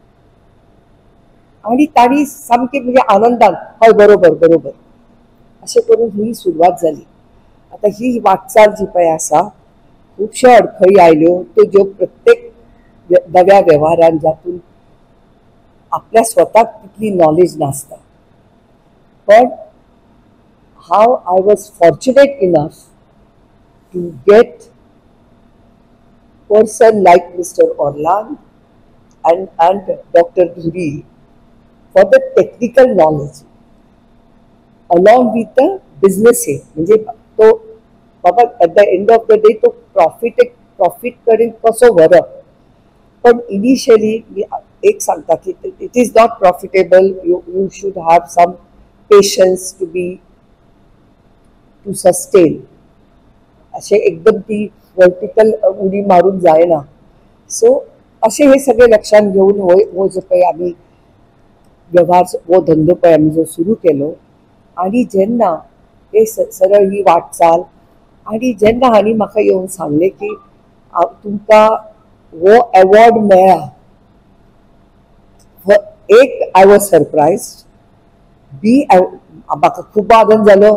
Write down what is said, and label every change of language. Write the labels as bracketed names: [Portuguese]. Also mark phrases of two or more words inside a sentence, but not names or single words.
[Konkani] आणि तांणी सामके म्हणजे आनंदान हय बरोबर बरोबर अशें करून ही सुरवात जाली. आता ही वाटचाल जी पळय आसा, खुबश्यो अडखळी आयल्यो, त्यो ज्यो प्रत्येक नव्या वेव्हारान जातून आपल्या स्वताक तितली नॉलेज नासता. पण हाव [English] I was fortunate enough to get person like Mr. Orland and Dr. Dhuri for the technical knowledge along with the business aid. [Konkani] म्हणजे तो बाबा [English] at the end of the day [Konkani] तो प्रॉफिट करेन कसो व्हरप. पण इनिशियली एक सांगता की [English] it is not profitable, you should have some patience to sustain. [Konkani] असे एकदम ती वर्टिकल उडी मारून जायना. सो असे हे सगळे लक्षात घेऊन हो जो पळय आम्ही व्यवहार हो धंदो पळय आम्ही जो सुरू केलो, आणि जेन्ना हे सरळ ही वाटचाल, आणि जेन्ना हांणी म्हाका येवन सांगले की तुमकां हो अवॉर्ड मेळ्ळा, एक [English] I was surprised, [Konkani] म्हाका खूब आनंद जालो.